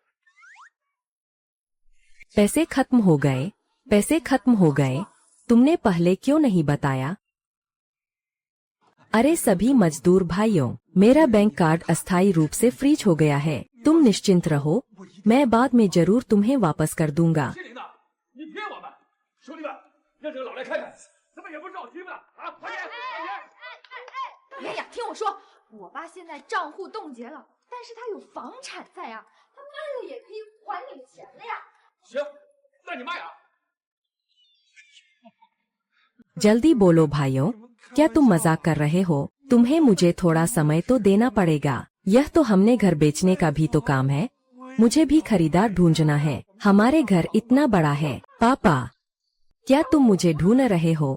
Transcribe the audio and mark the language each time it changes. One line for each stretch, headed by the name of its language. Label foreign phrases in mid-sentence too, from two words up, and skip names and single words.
Hindi: पैसे खत्म हो गए, पैसे खत्म हो गए। तुमने पहले क्यों नहीं बताया? अरे सभी मजदूर भाइयों, मेरा बैंक कार्ड अस्थायी रूप से फ्रीज हो गया है। तुम निश्चिंत रहो, मैं बाद में जरूर तुम्हें वापस कर दूंगा।
Chinese: 你骗我们，兄弟们，让这个老来看看，怎么也不着急呢？啊，快点！哎呀，听我说，我爸现在账户冻结了，但是他有房产在啊，他卖了也可以还你们钱的呀。行，那你卖啊！
Hindi: जल्दी बोलो भाइयों, क्या तुम मजाक कर रहे हो? तुम्हें मुझे थोड़ा समय तो देना पड़ेगा। यह तो हमने घर बेचने का भी तो काम है, मुझे भी खरीदार ढूंढना है। हमारे घर इतना बड़ा है। पापा, क्या तुम मुझे ढूंढ रहे हो?